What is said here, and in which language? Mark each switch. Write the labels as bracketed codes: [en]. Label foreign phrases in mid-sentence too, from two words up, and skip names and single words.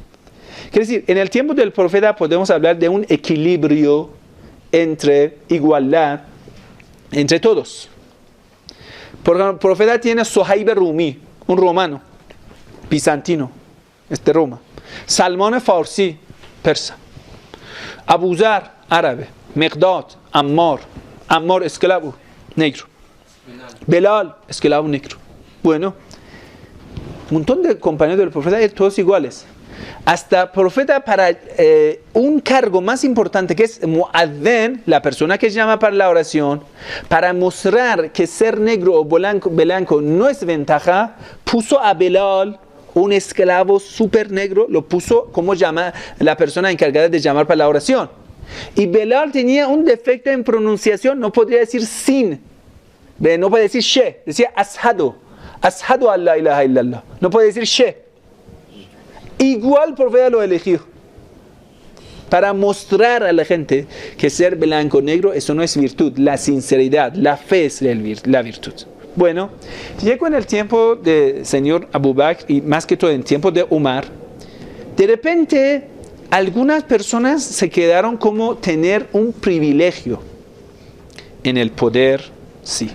[es] Quiere decir, en el tiempo del profeta podemos hablar de un equilibrio entre igualdad entre todos. Porque el profeta tiene Suhaib Rumi, un romano, bizantino, Roma. Salman Farsi, persa. Abu Zar, árabe. Miqdad, Ammar, esclavo, negro. Belal, esclavo negro. Bueno, un montón de compañeros del profeta, todos iguales. Hasta profeta para un cargo más importante que es muadhin, la persona que llama para la oración, para mostrar que ser negro o blanco no es ventaja, puso a Belal, un esclavo súper negro, lo puso como llama la persona encargada de llamar para la oración. Y Belal tenía un defecto en pronunciación, no podría decir sin, no podía decir she, decía [ar] أشهد أن لا إله إلا الله, [es] no puede decir she. Igual el profeta lo eligió para mostrar a la gente que ser blanco o negro, eso no es virtud, la sinceridad, la fe es la virtud. Bueno, llegó en el tiempo del señor Abu Bakr y más que todo en el tiempo de Umar, de repente algunas personas se quedaron como tener un privilegio en el poder, sí.